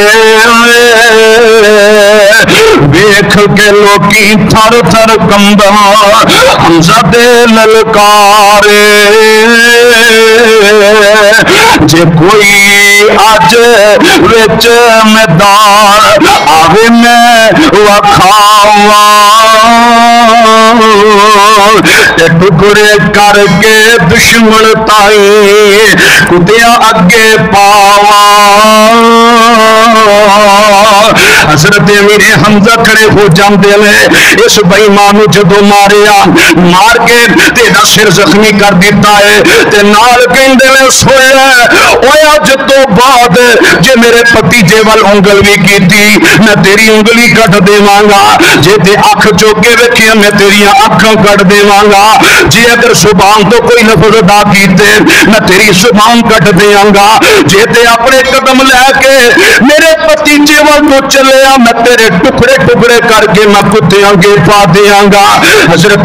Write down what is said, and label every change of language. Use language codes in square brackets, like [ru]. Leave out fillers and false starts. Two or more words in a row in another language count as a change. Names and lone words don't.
[pa] دیکھ کے لوکی تھر تھر کمبا حمزہ دے للکارے جے کوئی آج وچ میدان آوے میں وکھاواں ٹکڑے کر کے دشمن تائی کتیا اگے پاوا حضرت امیر حمزہ کھڑے ہو جاندے نے اس بے ایمان نو جدو ماریا مار کے تیرا سر زخمی کر دیتا ہے تے نال کہندے نے سویا اوے اج تو بعد جے میرے بھتیجے ول انگل بھی کیتی میں تیری انگلی کٹ دیواں گا جے تے اکھ چوک کے ویکھیا میں تیریاں اکھاں کٹ دیواں گا جے اگر زبان تو کوئی لفظ ادا کیتے میں تیری زبان کٹ دیاں گا جے تے اپنے قدم لے کے میرے بھتیجے ول تو چلیا میں تیرے ٹکڑے ٹکڑے کر کے میں کتیاں گے پا دیاں گا حضرت